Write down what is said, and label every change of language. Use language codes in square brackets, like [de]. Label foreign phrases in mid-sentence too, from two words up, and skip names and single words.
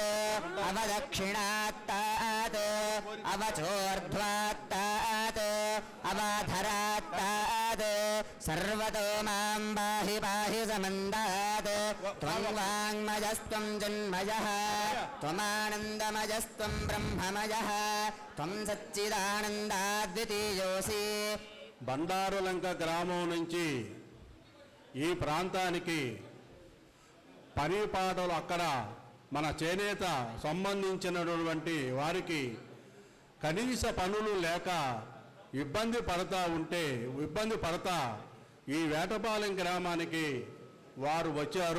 [sa] अवदक्षिणात्तात् अवचोर्ध्वात्तात् अवाधरात्तात् सर्वतो मां पाहि पाहि समन्दात् त्वं वाङ्मयस्त्वं जन्मयः त्वमानन्दमयस्त्वं ब्रह्ममयः त्वं सच्चिदानन्दाद्वितीयोऽसि. [te] బండారులంక గ్రామం నుంచి ఈ ప్రాంతానికి పని పాటలు అక్కడ మన చేనేత సంబంధించినటువంటి వారికి కనీస పనులు లేక ఇబ్బంది పడతా ఈ వేటపాలెం గ్రామానికి వారు వచ్చారు.